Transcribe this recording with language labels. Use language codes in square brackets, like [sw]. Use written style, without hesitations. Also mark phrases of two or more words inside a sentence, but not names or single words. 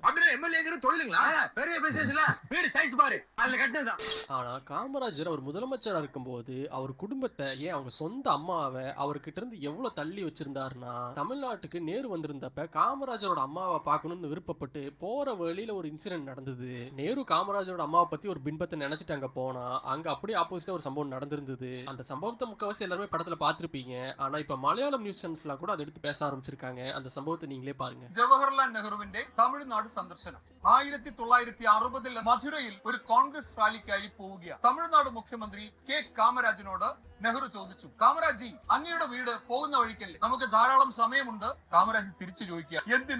[ta] ஆனா காமராஜர் அவர் முதலமைச்சரா இருக்கும்போது அவர் குடும்பத்தை ஏன் அவங்க சொந்த அம்மாவை அவர்கிட்ட இருந்து எவ்வளவு தள்ளி வச்சிருந்தாருன்னா, தமிழ்நாட்டுக்கு நேரு வந்திருந்தப்ப காமராஜரோட அம்மாவை பார்க்கணும்னு விருப்பப்பட்டு போற வழியில சென்னையில ஒரு இன்சிடென்ட் நடந்தது. நேரு காமராஜரோட அம்மாவை பத்தி ஒரு பின்பத்தை நினைச்சிட்டு அங்க போனா அங்க அப்படியே ஆப்போசிட்டா ஒரு சம்பவம் நடந்திருந்தது. அந்த சம்பவத்தை முக்கவாசி எல்லாருமே படத்துல பாத்திருப்பீங்க. ஆனா இப்ப மலையாளம் [en] news channels [ta] கூட அதை எடுத்து பேச ஆரம்பிச்சிருக்காங்க. அந்த சம்பவத்தை நீங்களே பாருங்க. [ml] ജവഹർലാൽ നെഹ്റുവിന്റെ തമിഴ്നാട് സന്ദർശനം 1960 മധുരയിൽ ഒരു കോൺഗ്രസ് റാലിക്കായി പോവുകയാണ്. തമിഴ്നാട് മുഖ്യമന്ത്രി കെ കാമരാജിനോട് നെഹ്റു ചോദിച്ചു, കാമരാജി അങ്ങയുടെ വീട് പോകുന്ന വഴിക്കല്ലേ, നമുക്ക് ധാരാളം സമയമുണ്ട്. കാമരാജ് തിരിച്ചു ചോദിക്കുക, എന്തിന്?